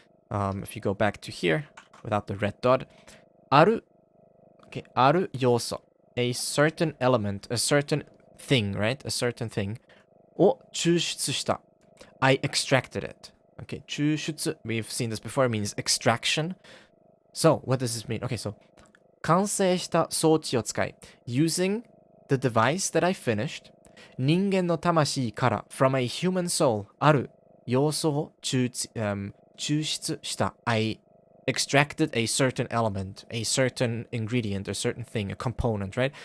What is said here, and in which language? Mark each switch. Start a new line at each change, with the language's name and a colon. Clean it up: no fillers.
English: If you go back to here, without the red dot.
Japanese: Aru yoso.
English: A certain element, a certain thing, right? A certain thing.
Japanese: を抽出した.
English: I extracted it. Okay, 抽出, we've seen this before, it means extraction. So, what does this mean?
Japanese: Okay, so, 完成した装置を使い.
English: Using the device that I finished,
Japanese: 人間の魂から
English: from a human soul
Japanese: ある要素を抽出した.
English: I extracted a certain element, a certain ingredient, a certain thing, a component, right?